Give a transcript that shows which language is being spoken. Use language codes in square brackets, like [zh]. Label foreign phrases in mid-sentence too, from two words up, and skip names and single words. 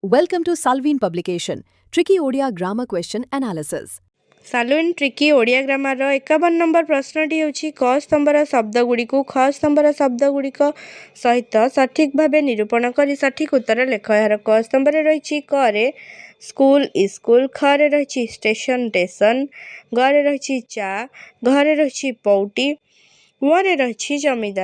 [en] Welcome to Salveen Publication, Tricky Odia Grammar Question Analysis. [or] ସାଲୁଇନ୍ ଟ୍ରିକି ଓଡ଼ିଆ ଗ୍ରାମାରର 51 ନମ୍ବର ପ୍ରଶ୍ନଟି ହେଉଛି କ ସ୍ତମ୍ଭର ଶବ୍ଦଗୁଡ଼ିକୁ ଖ ସ୍ତମ୍ଭର ଶବ୍ଦଗୁଡ଼ିକ ସହିତ ସଠିକ୍ ଭାବେ ନିରୂପଣ କରି ସଠିକ୍ ଉତ୍ତର ଲେଖ। ଏହାର କ ସ୍ତମ୍ଭରେ ରହିଛି କରେ ସ୍କୁଲ ଇସ୍କୁଲ, ଖରେ ରହିଛି ଷ୍ଟେସନ ଟେସନ, ଗରେ ରହିଛି ଚା, ଘରେ ରହିଛି ପଉଟି, ୱରେ ରହିଛି ଜମିଦାର।